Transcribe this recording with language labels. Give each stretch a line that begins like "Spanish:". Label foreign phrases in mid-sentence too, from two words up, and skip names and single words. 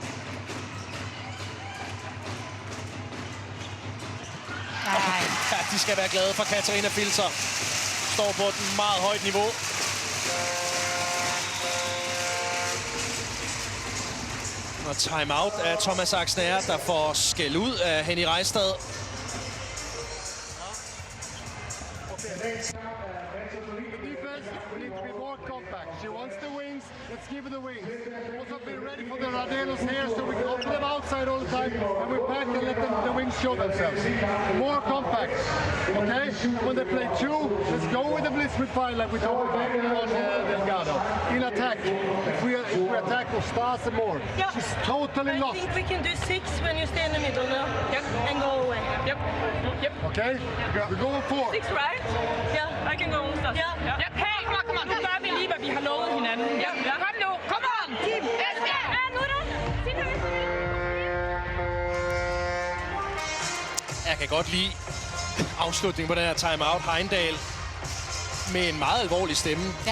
Danish: Ja, de skal være glade for Katarina Filser. Står på et meget højt niveau. Og timeout af Thomas Axner, der får skæld ud af Henny Reistad.
English: She wants the wings. Let's give her the wings. Also be ready for the Radelos here so we can open them outside all the time and we back and let them, the wings show themselves. More compact. Okay? When they play two, let's go with the blitz with fire like we talked about on Delgado. In attack. If we attack, we'll start some more. Yep. She's totally lost. I think we can do 6 when you stay in the middle now. Yep. And go away. Yep. Yep. Okay? We're going 4. 6, right? Yeah. I can go on. Yeah. Yep. Hey, come on.
Danish: Nu gør vi lige, hvad vi har lovet hinanden. Ja. Kom nu. Kom on. Team. Ja, nu da. Jeg kan godt lide afslutningen på den her timeout. Heindal med en meget alvorlig stemme. Ja.